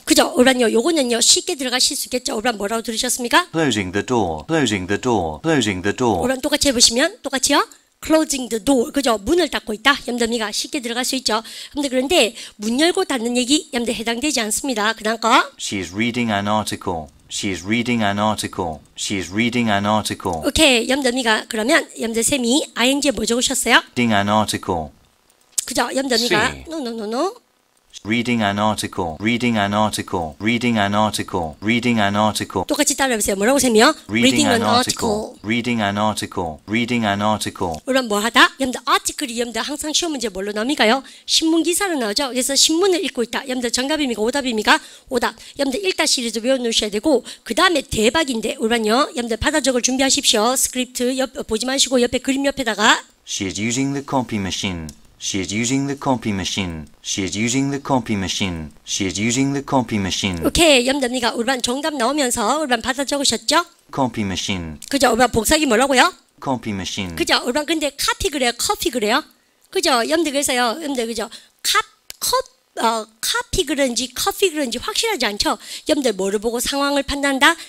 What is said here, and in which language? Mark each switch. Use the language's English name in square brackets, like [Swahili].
[Korean] 그죠? 오란요 요거는요 쉽게 들어가실 수 있겠죠? 오란 뭐라고 들으셨습니까? [English] Closing the door. Closing the door. Closing the door. [Korean] 오란 똑같이 해보시면 똑같이요? [English] closing the door. [Korean] 그죠? 문을 닫고 있다. 여러분들 미가 쉽게 들어갈 수 있죠. 여러분들 그런데 문 열고 닫는 얘기 여러분들 해당되지 않습니다. 그 다음 거. [English] She is reading an article. She is reading an article. She is reading an article. [Korean] 오케이. 여러분들 미가 그러면 여러분들 쌤이 ing에 뭐 적으셨어요? [English] Reading an article. [Korean] 그죠? 여러분들 미가 [English] C. no. Reading an article. Reading an article. Reading an article. Reading an article. [Korean] 똑같이 따라해보세요. 뭐라고 쌤이요? [English] Reading an article. Reading an article. Reading an article. [Korean] 그럼 뭐 하다? 여러분들 아티클이 여러분들 항상 시험 문제 뭘로 나옵니까요? 신문 기사로 나오죠. 그래서 신문을 읽고 있다. 여러분들 정답입니까? 오답입니까? 오답. 여러분들 1다 시리즈 외워놓으셔야 되고 그 다음에 대박인데 우리는요. 여러분들 받아 적을 준비하십시오. 스크립트 보지 마시고 옆에 그림 옆에다가 [English] She is using the copy machine. She is using the copy machine. She is using the copy machine. She is using the copy machine. [Korean] 오케이. 여러분들 우리반 정답 나오면서 우리반 받아 적으셨죠? [English] Copy machine. [Korean] 그죠? 우리반 복사기 뭐라고요? [English] Copy machine. [Korean] 그죠? 우리반 근데 카피 그래요? 커피 그래요? 그죠? 여러분들 그래서요. 여러분들 그죠? 카피 그런지 커피 그런지 확실하지 않죠. 여러분들 뭐를 보고 상황을 판단한다?